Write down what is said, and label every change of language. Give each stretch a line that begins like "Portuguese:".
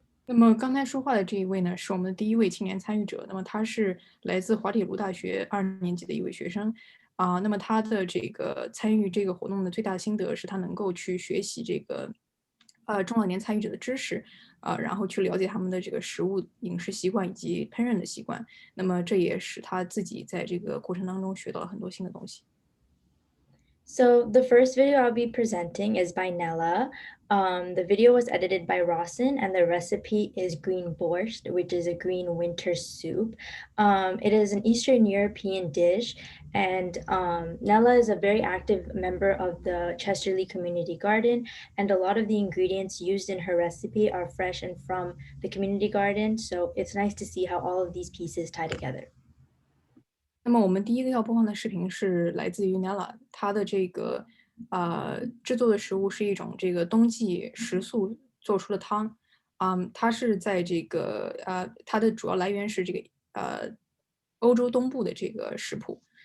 Chinese: 那么刚才说话的这一位呢，是我们的第一位青年参与者。那么他是来自滑铁卢大学2年级的一位学生，那么他的这个参与这个活动的最大心得是他能够去学习这个中老年参与者的知识，然后去了解他们的这个食物饮食习惯以及烹饪的习惯。那么这也使他自己在这个过程当中学到了很多新的东西。
English: So the first video I'll be presenting is by Nella. The video was edited by Rawson, and the recipe is green borscht, which is a green winter soup. It is an Eastern European dish, and Nella is a very active member of the Chesterley Community Garden, and a lot of the ingredients used in her recipe are fresh and from the community garden, so it's nice to see how all of these pieces tie together.
Chinese: 那么我们第一个要播放的视频是来自于 Nella， 她的这个制作的食物是一种这个冬季食素做出的汤。它是在这个它的主要来源是这个欧洲东部的这个食谱。